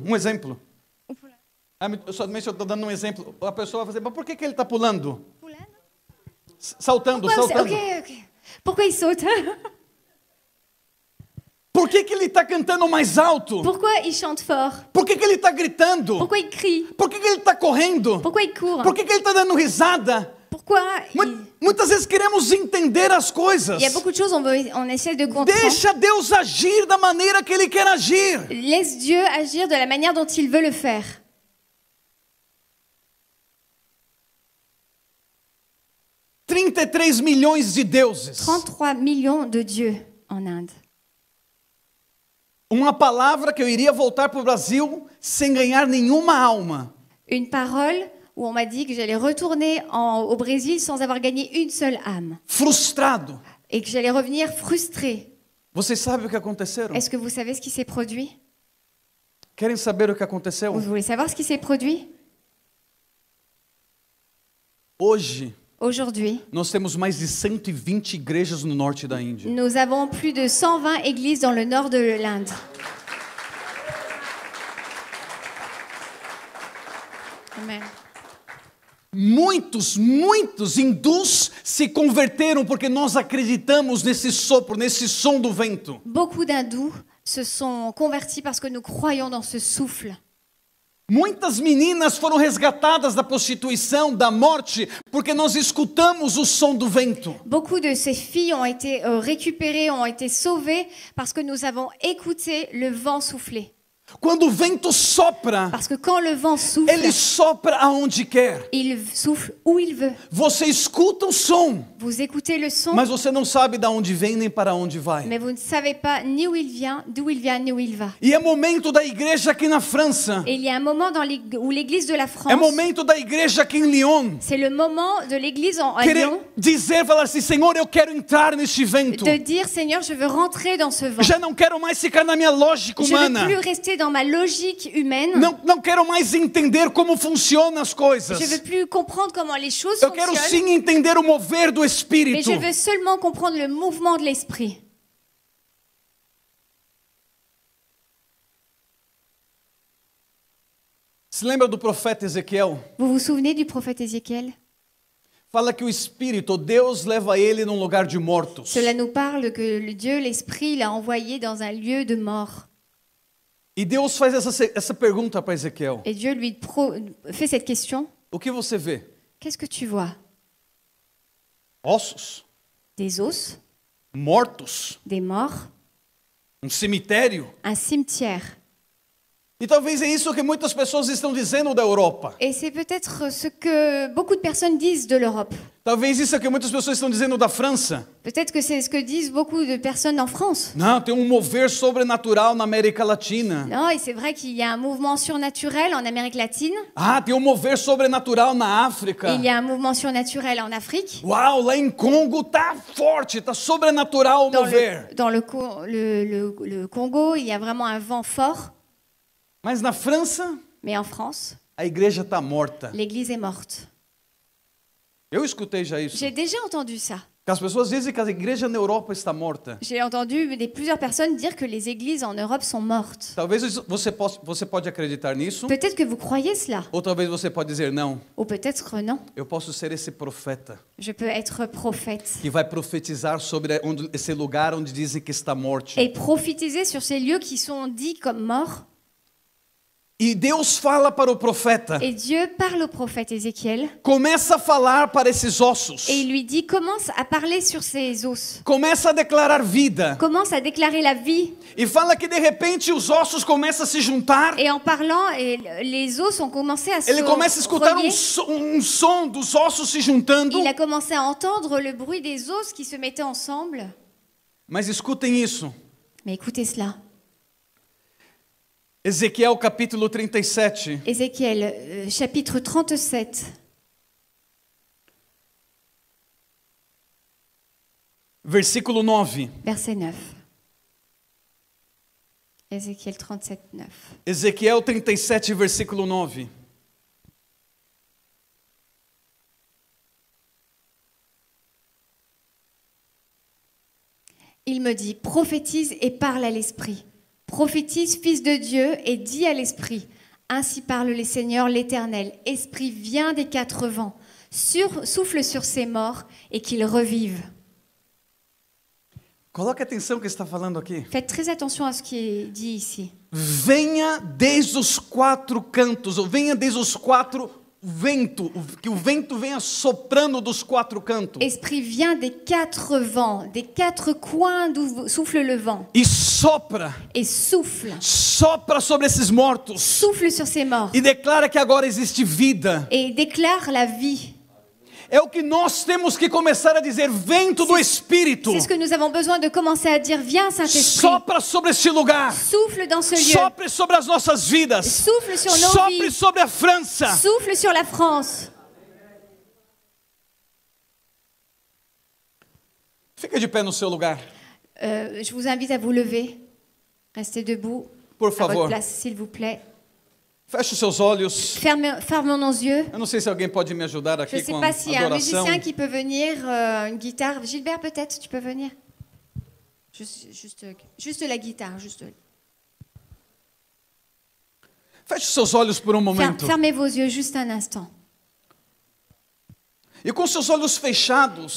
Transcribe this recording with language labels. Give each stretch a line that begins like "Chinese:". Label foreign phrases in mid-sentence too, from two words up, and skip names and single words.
Portuguese: Um exemplo. Somente eu estou dando um exemplo. A pessoa vai dizer, mas por que, que ele está pulando? Saltando, saltando.
French: Ok. Pourquoi il saute?
Portuguese: Por que, que ele está cantando mais alto?
French: Pourquoi il chante fort?
Portuguese: Por que, que ele está gritando?
French: Pourquoi il crie?
Portuguese: Por que, que ele está correndo?
French: Pourquoi il court?
Portuguese: Por que, que ele está dando risada?
French: Pourquoi il...
Portuguese: Muitas vezes queremos entender as coisas.
French: Il y a beaucoup de choses, on essaie de comprendre.
Portuguese: Deixa Deus agir da maneira que Ele quer agir.
French: Laisse Dieu agir de la manière dont il veut le faire. «
Portuguese: 33 milhões de deuses.
French: 33 millions de dieux en Inde.
Portuguese: Uma palavra que eu iria voltar para o Brasil sem ganhar nenhuma alma.
French: Une parole où on m'a dit que j'allais retourner au Brésil sans avoir gagné une seule âme.
Portuguese: Frustrado.
French: Et que j'allais revenir frustrée.
Portuguese: Vocês sabem o que aconteceu?
French: Est-ce que vous savez ce qui s'est produit?
Portuguese: Querem saber o que aconteceu?
French: Vous voulez savoir ce qui s'est produit? Aujourd'hui,
Portuguese: nós temos mais de 120 igrejas no norte da Índia.
French: Nous avons plus de 120 églises dans le nord de l'Inde. Amen.
Portuguese: Muitos hindus se converteram porque nós acreditamos nesse sopro, nesse som do vento.
French: Beaucoup d'hindous se sont convertis parce que nous croyons dans ce souffle.
Portuguese: Muitas meninas foram resgatadas da prostituição, da morte, porque nós escutamos o som do vento.
French: Beaucoup de ces filles ont été récupérées, ont été sauvées parce que nous avons écouté le vent souffler.
Portuguese: Quando o vento sopra,
French: parce que quand le vent souffle,
Portuguese: ele sopra aonde quer.
French: Il souffle où il veut.
Portuguese: Você escuta o som.
French: Vous écoutez le son.
Portuguese: Mas você não sabe de onde vem nem para onde vai.
French: Mais vous ne savez pas ni où il vient, d'où il vient, ni où il va.
Portuguese: E é momento da igreja aqui na França.
French: Et il y a un moment où l'église de la France.
Portuguese: É momento da igreja aqui em Lyon.
French: C'est le moment de l'église à Lyon.
Portuguese: Falar assim, Senhor, eu quero entrar neste vento.
French: De dire, Seigneur, je veux rentrer dans ce vent.
Portuguese: Já não quero mais ficar na minha lógica humana.
French: Je ne veux plus rester dans ma logique humaine.
Portuguese: Não quero mais entender como funcionam as coisas.
French: Je veux plus comprendre comment les choses fonctionnent.
Portuguese: Eu quero sim entender o mover do Espírito.
French: Mais je veux seulement comprendre le mouvement de l'esprit.
Portuguese: Se lembra do profeta Ezequiel?
French: Vous vous souvenez du prophète Ézéchiel?
Portuguese: Fala que o Espírito, Deus leva ele num lugar de mortos.
French: Cela nous parle que le Dieu, l'Esprit, l'a envoyé dans un lieu de mort.
Portuguese: E Deus faz essa pergunta para Ezequiel.
French: Et Dieu lui fait cette question.
Portuguese: O que você vê?
French: Qu'est-ce que tu vois?
Portuguese: Ossos.
French: Des os.
Portuguese: Mortos.
French: Des morts.
Portuguese: Cemitério.
French: Un cimetière.
Portuguese: E talvez é isso que muitas pessoas estão dizendo da Europa.
French: Et c'est peut-être ce que beaucoup de personnes disent de l'Europe.
Portuguese: Talvez isso é que muitas pessoas estão dizendo da França.
French: Peut-être que c'est ce que disent beaucoup de personnes en France.
Portuguese: Não, tem mover sobrenatural na América Latina.
French: Non, et c'est vrai qu'il y a un mouvement surnaturel en Amérique latine.
Portuguese: Ah, tem mover sobrenatural na África.
French: Il y a un mouvement surnaturel en Afrique.
Portuguese: Uau, lá em Congo tá forte, tá sobrenatural o mover.
French: Dans le Congo, il y a vraiment un vent fort.
Portuguese: Mas na França,
French: mais en France,
Portuguese: a igreja está morta.
French: L'église est morte.
Portuguese: Eu escutei já isso.
French: J'ai déjà entendu ça.
Portuguese: Que as pessoas dizem que a igreja na Europa está morta.
French: J'ai entendu plusieurs personnes dire que les églises en Europe sont mortes.
Portuguese: Talvez você pode acreditar nisso.
French: Peut-être que vous croyez cela.
Portuguese: Ou talvez você pode dizer não.
French: Ou peut-être non.
Portuguese: Eu posso ser esse profeta.
French: Je peux être prophète.
Portuguese: Que vai profetizar sobre esse lugar onde dizem que está morte.
French: Et prophétiser sur ces lieux qui sont dits comme morts.
Portuguese: E Deus fala para o profeta.
French: Et Dieu parle au prophète Ézéchiel.
Portuguese: Começa a falar para esses ossos.
French: Et il lui dit, commence à parler sur ces os.
Portuguese: Começa a declarar vida.
French: Commence à déclarer la vie.
Portuguese: E fala que de repente os ossos começam a se juntar.
French: Et en parlant, les os ont commencé à se
Portuguese: Ele começa a escutar
French: relier.
Portuguese: som dos ossos se juntando.
French: Il a commencé à entendre le bruit des os qui se mettaient ensemble.
Portuguese: Mas escutem isso.
French: Mais écoutez cela.
Portuguese: Ezequiel capítulo 37.
French: Ézéchiel, chapitre 37.
Portuguese: Versículo 9.
French: Verset 9. Ézéchiel 37, 9.
Portuguese: Ezequiel 37, versículo 9.
French: Il me dit, prophétise et parle à l'Esprit. Prophétise, fils de Dieu, et dis à l'Esprit. Ainsi parle le Seigneur l'Éternel. Esprit, viens des quatre vents. Souffle sur ces morts et qu'ils revivent.
Portuguese: Coloque atenção que está falando aqui.
French: Faites très attention à ce qui est dit ici.
Portuguese: Venha desde os quatro cantos, ou venha desde os quatro ventos, que o vento venha soprando dos quatro cantos.
French: Esprit, viens des quatre vents, des quatre coins d'où souffle le vent.
Portuguese: E sopra,
French: Et souffle.
Portuguese: sopra sobre esses mortos.
French: Souffle sur ces morts.
Portuguese: E declara que agora existe vida.
French: Et déclare la vie.
Portuguese: É o que nós temos que começar a dizer, vento do Espírito.
French: C'est ce que nous avons besoin de commencer à dire. Viens, Saint-Esprit.
Portuguese: Sopra sobre este lugar.
French: Souffle dans ce lieu.
Portuguese: Sopre sobre as nossas vidas.
French: Souffle sur nos
Portuguese: Sopre
French: vies.
Portuguese: sobre a França.
French: Souffle sur la France.
Portuguese: Fica de pé no seu lugar,
French: Je vous invite à vous lever. Restez debout.
Portuguese: por
French: À votre
Portuguese: favor.
French: place, s'il vous plaît.
Portuguese: Feche os seus olhos.
French: Fermons nos yeux.
Portuguese: Eu não sei se alguém pode me ajudar
French: Je
Portuguese: aqui
French: ne sais
Portuguese: com a
French: pas s'il y a un
Portuguese: adoração.
French: musicien qui peut venir, une guitare. Gilbert, peut-être, tu peux venir. Juste la guitare. Juste.
Portuguese: Feche os seus olhos por momento.
French: Fermez vos yeux juste un instant.
Portuguese: E com seus olhos fechados,